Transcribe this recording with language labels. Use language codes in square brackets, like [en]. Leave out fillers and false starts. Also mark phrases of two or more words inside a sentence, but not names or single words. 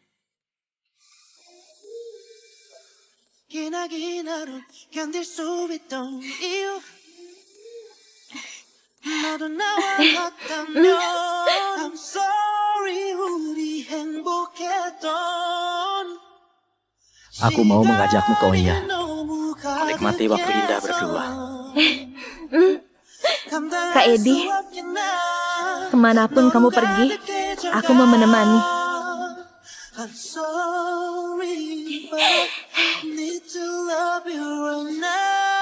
[en] I'm sorry [ko] 우리 행복했던 [id] Aku mau mengajakmu ke Oya, menikmati waktu indah berdua. Kak Edi, kemanapun kamu pergi, aku mau menemani. [en] I'm sorry but I need to love you right now